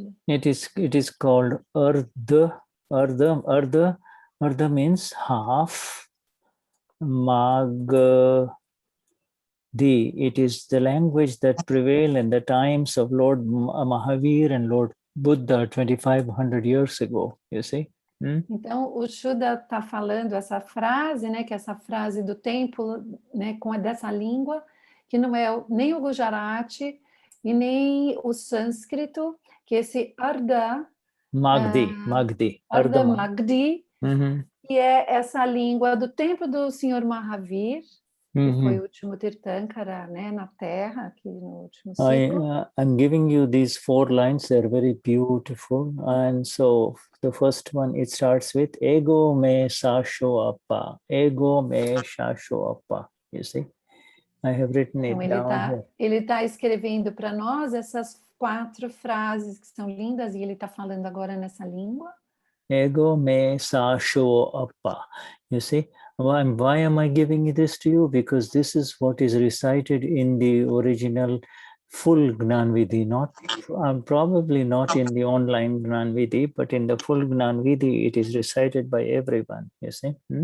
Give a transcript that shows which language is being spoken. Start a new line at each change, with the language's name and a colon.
English: It is called Ardha. Ardha means half. Magdi. It is the language that prevailed in the times of Lord Mahavir and Lord Buddha 2,500 years ago, you see.
Portuguese: Então, o Shuddha está falando essa frase, né, que é essa frase do templo, né, com dessa língua, que não é nem o Gujarati e nem o sânscrito, que esse Ardha Magdi. Ardha Magdi, que é essa língua do tempo do Senhor Mahavir, que foi o último Tirthankara, né, na Terra, aqui no último ciclo.
English: I'm giving you these 4 lines, they're very beautiful. And so the first one, it starts with
Ardhamāgadhī Prākrit: Ego me Saashao Appa. Ego me Saashao Appa.
English: You see? I have written it down here.
Portuguese: Ele está escrevendo para nós essas 4 frases que são lindas e ele está falando agora nessa língua.
Ardhamāgadhī Prākrit: Ego me Saashao Appa.
English: You see? Why am I giving this to you? Because this is what is recited in the original full Gnan Vidhi, probably not in the online Gnan Vidhi, but in the full Gnan Vidhi, it is recited by everyone, you see.